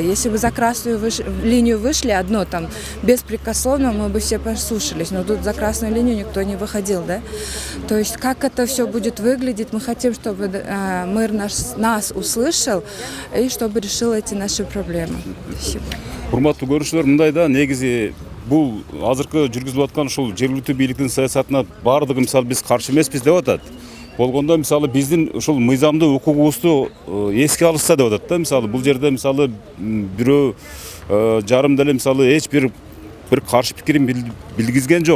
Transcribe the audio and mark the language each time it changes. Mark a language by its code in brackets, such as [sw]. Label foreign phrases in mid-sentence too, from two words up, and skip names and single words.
[ru] Если бы за красную линию вышли одно там беспрекословно, мы бы все послушались, но тут за красную линию никто не выходил, да. То есть как это все будет выглядеть, мы хотим, чтобы мэр нас услышал и чтобы решил эти наши проблемы. Спасибо. [ky] Урматтуу көрүүчүлөр, мындай да, негизи бул азыркы жүргүзүлүп аткан ушул жергиликтүү бийликтин саясатына баардыгы мисалы биз каршы эмеспиз деп атат. Болгондо мисалы биздин ушул мыйзамдуу укугубузду эске алышса деп атат да. Мисалы бул жерде мисалы бирөө жарым деле мисалы эч бир каршы пикирин билгизген жок.